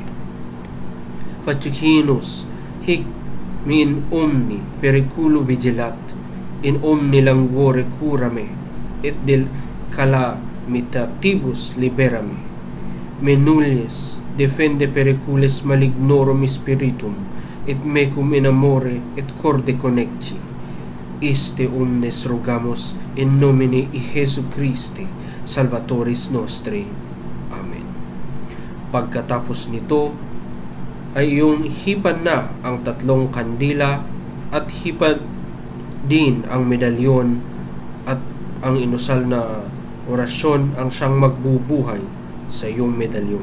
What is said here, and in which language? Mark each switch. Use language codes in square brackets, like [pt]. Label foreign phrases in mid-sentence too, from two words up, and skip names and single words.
[la] Facicinus hic mi in omni periculo vigilat, in omni languore cura me, et del calamitatibus libera me. Me nullius defende periculis malignorum spiritum, et mecum in amore et corde connecti. Iste omnes rogamus in nomine Jesu Christi, Salvatoris nostri. Amen. [tl] Pagkatapos nito, ay iyong hipan na ang 3 kandila at hipan din ang medalyon at ang inusal na orasyon ang siyang magbubuhay sa iyong medalyon.